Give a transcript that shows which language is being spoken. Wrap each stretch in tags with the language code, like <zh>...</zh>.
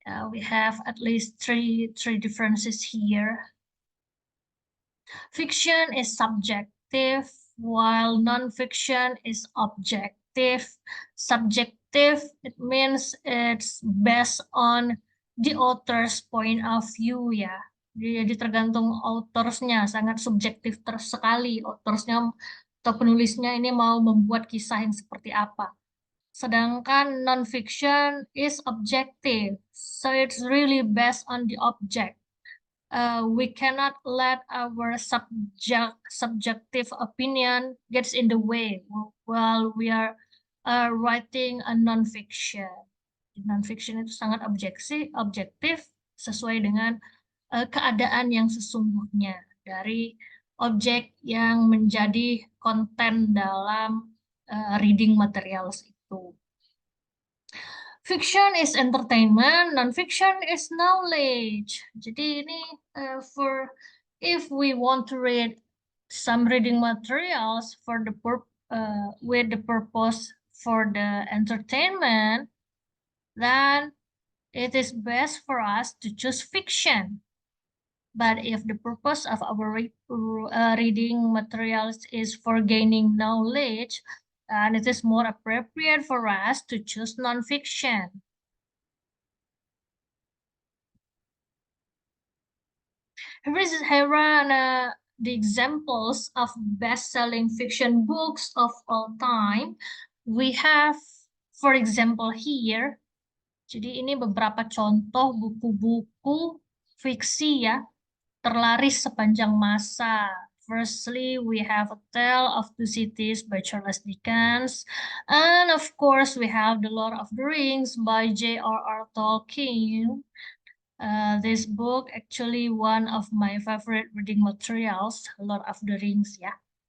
<en>We have at least three differences here. Fiction is subjective, while non-fiction is objective. Subjective, it means it's based on the author's point of view ya.</en> <id>Jadi tergantung autorsnya, sangat subjektif sekali autorsnya atau penulisnya ini mau membuat kisah yang seperti apa. Sedangkan</id> <en>non-fiction is objective, so it's really based on the object. We cannot let our subjective opinion gets in the way while we are writing a non-fiction.</en> <id>Non-fiction itu sangat objektif sesuai dengan keadaan yang sesungguhnya dari objek yang menjadi konten dalam reading materials itu.</id> <en>Fiction is entertainment, non-fiction is knowledge.</en> <id>Jadi ini</id> <en>for if we want to read some reading materials for the with the purpose for the entertainment, then it is best for us to choose fiction. But if the purpose of our reading materials is for gaining knowledge, and it is more appropriate for us to choose nonfiction. Here are the examples of best-selling fiction books of all time. We have, for example, here.</en> <id>Jadi ini beberapa contoh buku-buku fiksi ya, terlaris sepanjang masa.</id> <en>Firstly, we have A Tale of Two Cities by Charles Dickens. And of course, we have The Lord of the Rings by J.R.R. Tolkien. This book actually one of my favorite reading materials, Lord of the Rings, yeah.</en>